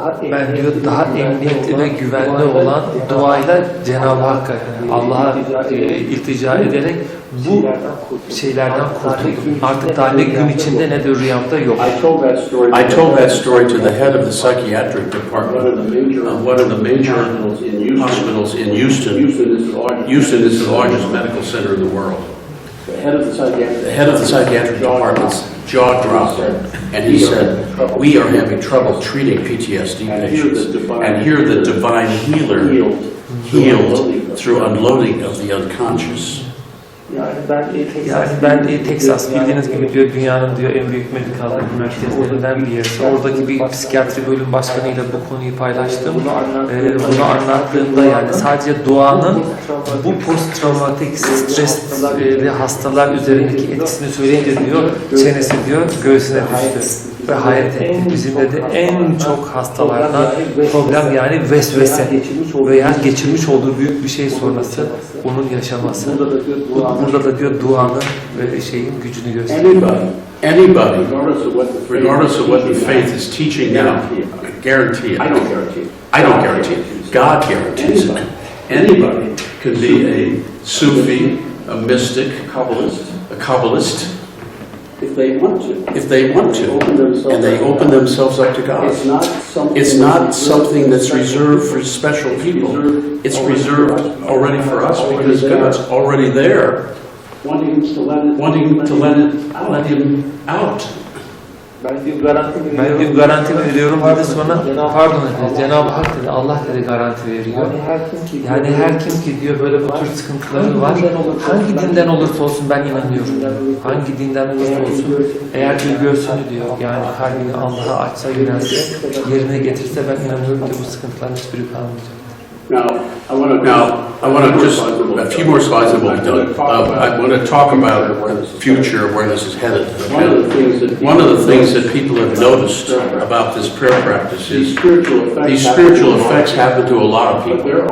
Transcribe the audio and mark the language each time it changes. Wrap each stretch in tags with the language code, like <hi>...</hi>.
<tr>Ben diyor daha emniyetli ve güvenli olan duayla Cenab-ı Hakk'a, yani Allah'a iltica ederek bu şeylerden kurtuldum. Artık daha ne gün içinde ne de rüyamda yok.</tr> <en>I told that story to the head of the psychiatric department of one of the major hospitals in Houston. Houston is the largest medical center in the world. The head of the psychiatric department's jaw dropped, and he said, "We are having trouble treating PTSD patients, and here the divine healer healed through unloading of the unconscious."</en> <tr>Yani ben Texas, bildiğiniz gibi diyor, dünyanın diyor en büyük medikal merkezlerinden bir yerisi. Oradaki bir psikiyatri bölüm başkanıyla bu konuyu paylaştım. Bunu anlattığımda yani sadece duanın bu posttraumatik stresli hastalar üzerindeki etkisini söyleyince diyor, çenesi diyor göğsüne düştü. Ve hayret etti. Bizim de en çok hastalardan problem yani vesvese veya geçirmiş olduğu büyük bir şey sonrası onun yaşaması. Burada da diyor duanın ve şeyin gücünü gösteriyor.</tr> <en>Anybody, regardless of what the faith is teaching now, I guarantee it. I don't guarantee it. God guarantees it. Anybody can be a Sufi, a mystic, a Kabbalist, if they want to, and they open themselves up to God. It's not something that's reserved for special people. It's reserved already for us because God's already there, wanting to let Him out.</en> <tr>Ben diyor garanti veriyorum dedi, sonra pardon dedi, Cenab-ı Hak dedi, Allah dedi garanti veriyor. Yani her kim ki diyor böyle bu tür sıkıntıları var, hangi dinden olursa olsun ben inanıyorum. Hangi dinden olursa olsun, eğer bir göğsünü diyor, yani kalbini Allah'a açsa, yönelse, yerine getirse ben inanıyorum ki bu sıkıntıların hiçbiri kalmayacak.</tr> <en>Now, I want to just, a few more slides and we'll be done. I want to talk about the future, where this is headed. One of the things that people have noticed about this prayer practice is these spiritual effects happen to a lot of people.</en>